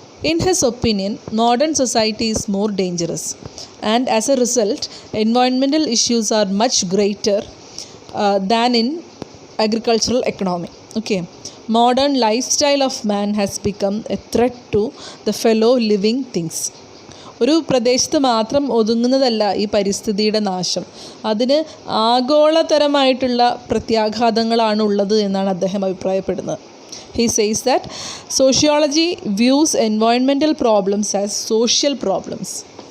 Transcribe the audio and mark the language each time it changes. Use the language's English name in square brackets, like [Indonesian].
[English] In his opinion, modern society is more dangerous, and as a result, environmental issues are much greater than in agricultural economy. Okay. Modern lifestyle of man has become a threat to the fellow living things. [Malayalam] ഒരു പ്രദേശത്ത് മാത്രം ഒതുങ്ങുന്നതല്ല ഈ പരിസ്ഥിതിയുടെ നാശം. അതിന് ആഗോളതരമായിട്ടുള്ള പ്രത്യാഘാതങ്ങളാണ് ഉള്ളത് എന്നാണ് അദ്ദേഹം അഭിപ്രായപ്പെടുന്നത്. [English] He says that sociology views environmental problems as social problems.